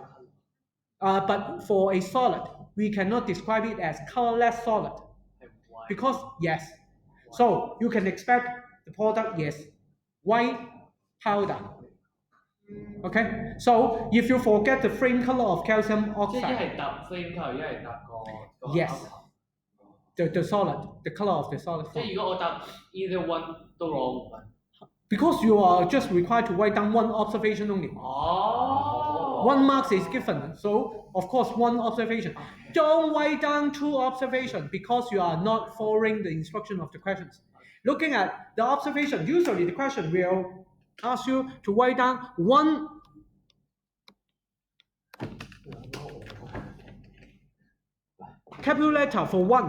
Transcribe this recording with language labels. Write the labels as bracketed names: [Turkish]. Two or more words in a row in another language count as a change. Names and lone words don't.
[English] But for a solid, we cannot describe it as colorless solid. Because, yes. So you can expect the product is white powder. Okay? So if you forget the flame color of calcium [Cantonese] 即係一 [English] oxide, [Cantonese] 係搭 [English] flame colour， [Cantonese] 一係搭個 [English] yes, outcome。 the solid, the color of the solid [Cantonese] 即 [English] form. [Cantonese] 係如果我搭 [English] either one [Cantonese] 都攞5分。 [English] Because you are just required to write down one observation only. 哦。 One marks is given, so of course one observation. Don't write down two observations because you are not following the instruction of the questions. Looking at the observation, usually the question will ask you to write down one capital letter for one.